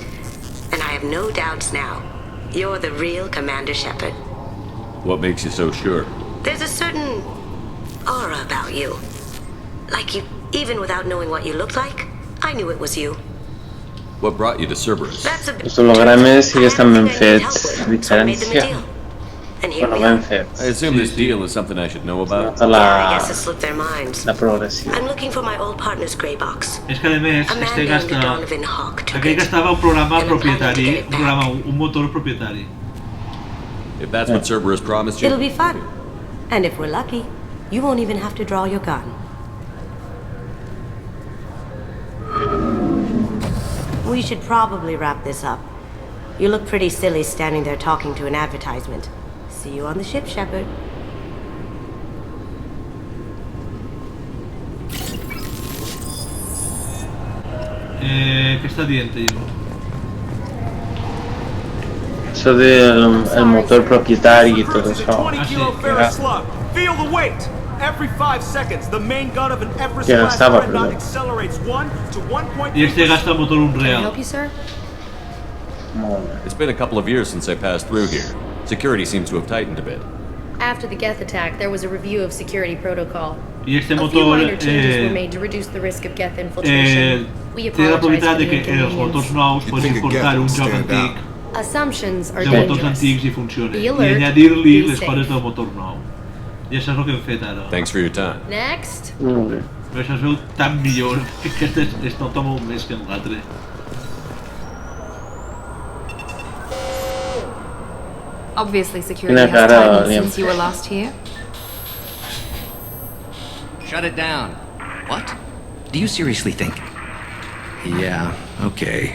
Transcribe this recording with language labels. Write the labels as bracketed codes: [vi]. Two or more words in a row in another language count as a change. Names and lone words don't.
[en] And I have no doubts now. You're the real Commander Shepard. What makes you so sure? There's a certain aura about you. Like you, even without knowing what you looked like, I knew it was you. What brought you to Cerberus? [ca] Els hologrames sí que estan ben fets, diferència. Bueno, ben fets. [en] I assume this deal is something I should know about. [ca] La progressió. [en] I'm looking for my old partner's grey box. [ca] És que a més, aquell gastava un programa propietari, un motor propietari. [en] If that's what Cerberus promised you. It'll be fun. And if we're lucky, you won't even have to draw your gun. We should probably wrap this up. You look pretty silly standing there talking to an advertisement. See you on the ship, Shepard. [ca] Què està dient, jo? Això del motor propietari i tot això. [en] Feel the weight. Every 5 seconds, the main gun of an Everest [ca] Que [en] class [ca] gastava, [en] dreadnought [ca] perdó. [en] accelerates 1 to 1.3. [ca] I este gasta el motor [en] Can I [ca] Unreal. [en] help you, sir? It's been a couple of years since I passed through here. Security seems to have tightened a bit. After the Geth attack, there was a review of security protocol. [ca] I este [en] A few [ca] motor [en] minor changes were made to reduce the risk of Geth [ca] té [en] infiltration. We [ca] la [en] apologize [ca] propietat [en] for [ca] de [en] the [ca] que els motors nous [en] inconvenience. [ca] poden portar un joc antic [en] Assumptions are [ca] de motors [en] dangerous. [ca] antics i funcionen. [en] Be [ca] I [en] alert, [ca] añadir-li [en] be [ca] les [en] safe. [ca] coses del motor nou. I això és el que hem fet ara. [en] Thanks for your time. Next. [ca] Molt bé. Però això es veu tan millor que aquest es nota molt més que en l'altre. [en] Obviously, security has tightened since you were last here. Shut it down. What? Do you seriously think? Yeah, okay.